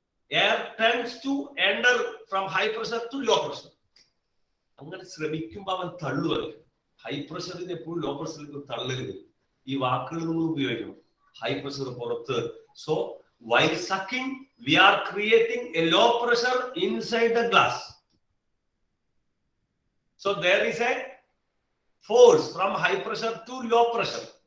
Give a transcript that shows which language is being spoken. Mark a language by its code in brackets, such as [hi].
[en] Air tends to enter from high pressure to low pressure. [ml] അങ്ങനെ ശ്രമിക്കുമ്പോൾ അവൻ തള്ളുവല്ലേ. High പ്രഷറിന് എപ്പോഴും ലോ പ്രഷറിലേക്ക് തള്ളരുത്. ഈ വാക്കുകൾ നമ്മൾ ഉപയോഗിക്കണം. ഹൈ പ്രഷർ പുറത്ത്. [en] So while sucking we are creating a low pressure inside the glass. So there is a force from high pressure to low pressure.